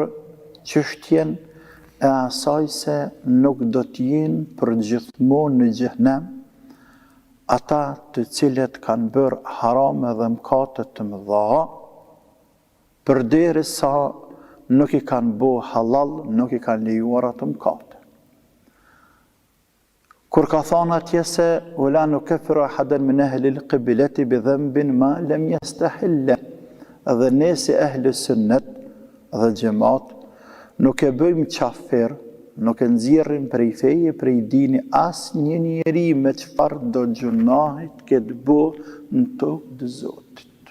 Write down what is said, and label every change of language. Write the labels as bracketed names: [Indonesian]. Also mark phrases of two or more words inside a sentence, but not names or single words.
[Albanian] çështjen e asaj se nuk do t'jenë për gjithmonë në xhehenem ata të cilët kanë bërë harame dhe mëkate të mëdha, përderisa nuk i kanë bo halal, nuk i kanë lejuar atë mëkate. Kur ka thënë atje se [Arabic] ولا نكفر أحدا من أهل القبلة بذنب ما لم يستحله, [Albanian] dhe ne si ahli sunnet dhe xhamat nuk e bëjmë qafir, nuk e nxjerrim prej feje, prej dini as një njeri me çfarë do gjunahit këtë bo në tokë të Zotit.